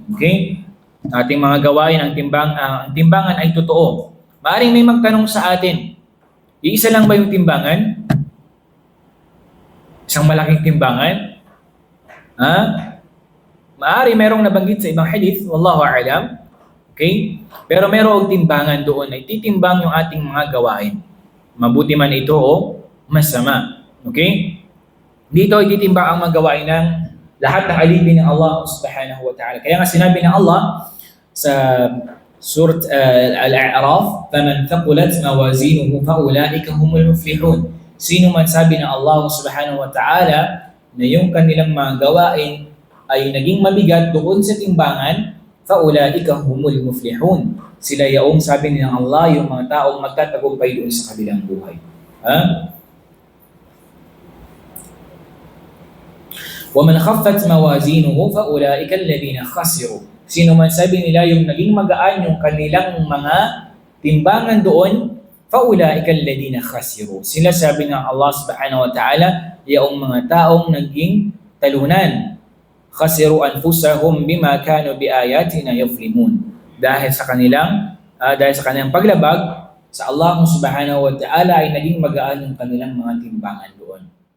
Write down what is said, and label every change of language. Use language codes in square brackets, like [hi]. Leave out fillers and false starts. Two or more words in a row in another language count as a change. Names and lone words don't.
[tl] Okay? Ating mga gawain, ang timbangan ay totoo. Maaring may magtanong sa atin, iisa lang ba yung timbangan? Isang malaking timbangan? Maari merong nabanggit sa ibang hadith, [ar] والله أعلم. [tl] Okay? Pero merong timbangan doon ay titimbang yung ating mga gawain. Mabuti man ito o masama. Okay? Dito ay titimbang ang mga gawain ng lahat ng alipin ng Allah [ar] سبحانه وتعالى. [tl] Kaya nga sinabi ng Allah sa Surat Al-A'raf, [ar] فَمَنْ ثَقُلَتْ مَوَازِينُهُ فَأُولَٰئِكَ هُمُ الْمُفْلِحُونَ. [tl] Sino man sabi ng Allah [ar] سبحانه وتعالى [tl] na yung kanilang mga gawain ay naging mabigat doon sa timbangan, [ar] فَأُولَٰئِكَ هُمُ الْمُفْلِحُونَ. [tl] Sila yaong sabi ng Allah, yung mga taong magtatagumpay doon sa kabilang buhay. [ar] وَمَنْ خَفَّتْ مَوَازِينُهُ فَأُولَٰئِكَ الَّذِينَ خَسِرُوا. [tl] Sino man sabi nila yung naging magaan yung kanilang mga timbangan doon, [ar] فَأُولَٰئِكَ الَّذِينَ خَسِرُوا. [tl] Sila sabi ng Allah [ar] سبحانه وتعالى, [tl] yaong mga taong naging talunan. [ar] خَسِرُوا أَنفُسَهُمْ بِمَا كَانُوا بِآيَاتِنَا يَظْلِمُونَ. [tl] Dahil sa kanilang paglabag sa Allah [ar] سبحانه وتعالى [tl] ay naging magaan yung kanilang mga timbangan doon.